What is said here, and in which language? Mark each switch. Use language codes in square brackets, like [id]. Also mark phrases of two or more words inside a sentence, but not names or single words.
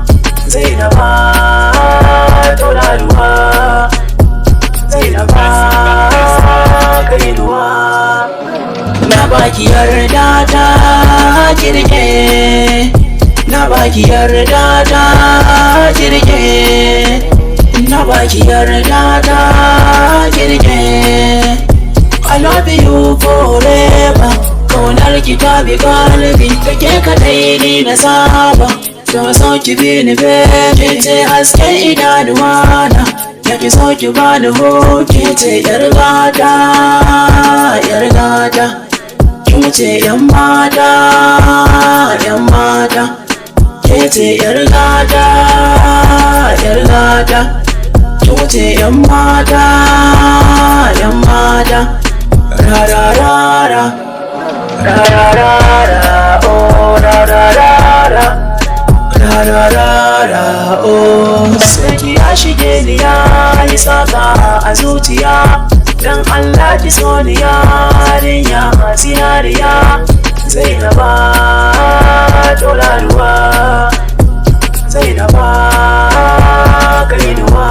[ha] Zainaba tauraruwa, Zainaba kainuwa. Na baki yarda ta kirge, na baki yarda ta kirge, na baki yarda ta kirge. [en] I love you forever, [ha] kaunar ki ta bi kalbi, kake kadai ni na saba. To so ki bi ni baby, ce hasken idanuwana, ya ki so ki bani hoki, ce yar gata, yar gata. Kin wuce yan mata, yan mata. Ke ce yar gata, yar gata. Kin wuce yan mata, yan mata. Ra ra ra ra, ra ra ra ra, oh ra ra ra ra. Ra-ra-ra-ra, oh. Sanki ya shige ni ya yi saka a zuciya, dan Allah ki so ni yarinya zinariya. Zainaba tauraruwa, Zainaba kainuwa.